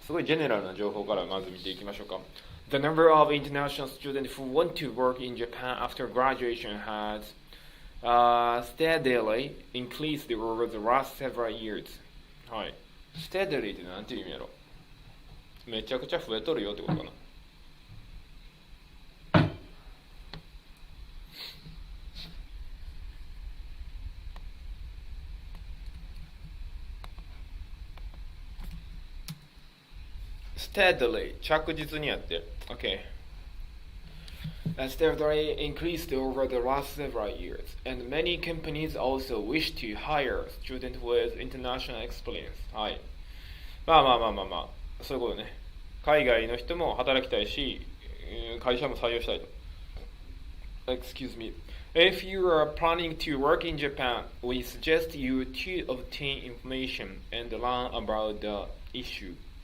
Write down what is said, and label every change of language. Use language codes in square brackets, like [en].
[ja] すごいジェネラルな情報からまず見ていきましょうか。 [en] The number of international students who want to work in Japan after graduation has、steadily increased over the last several years。 [ja] はい。 steadily ってなんていう意味やろ？めちゃくちゃ増えとるよってことかな。 [en] steadily [ja] 着実にやって [en] OK、steadily increased over the last several years and many companies also wish to hire students with international experience。 [ja] はいまあそういうことね。海外の人も働きたいし会社も採用したいと。 [en] Excuse me, if you are planning to work in Japan, we suggest you to obtain information and learn about the issue。